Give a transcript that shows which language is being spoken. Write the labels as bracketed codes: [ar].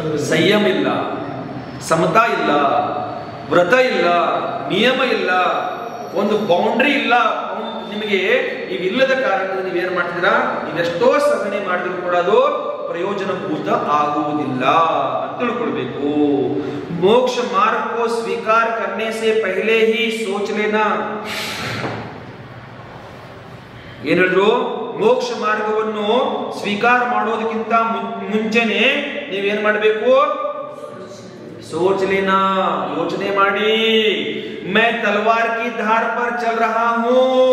[kn] ಸಂಯಮ ಇಲ್ಲ, ಸಮತಾ ಇಲ್ಲ, ವ್ರತ ಇಲ್ಲ, ನಿಯಮ ಇಲ್ಲ, ಒಂದು ಬೌಂಡ್ರಿ ಇಲ್ಲ ನಿಮಗೆ. ಇವಿಲ್ಲದ ಕಾರಣದಿಂದ ನೀವೇನ್ ಮಾಡ್ತೀರಾ? ನೀವೆಷ್ಟೋ ಸಹನೆ ಮಾಡಿದ್ರು ಕೂಡ ಅದು ಪ್ರಯೋಜನಭೂತ ಆಗುವುದಿಲ್ಲ ಅಂತ ತಿಳ್ಕೊಳ್ಬೇಕು. [hi] मोक्ष मार्ग को स्वीकार करने से पहले ही सोच लेना. [kn] ಏನ್ ಹೇಳಿದ್ರು? ಮೋಕ್ಷ ಮಾರ್ಗವನ್ನು ಸ್ವೀಕಾರ ಮಾಡೋದಕ್ಕಿಂತ ಮುಂಚೆನೆ ನೀವೇನ್ ಮಾಡಬೇಕು? [hi] सोच लेना, [kn] ಯೋಚನೆ ಮಾಡಿ. [hi] मैं तलवार की धार पर चल रहा हूं.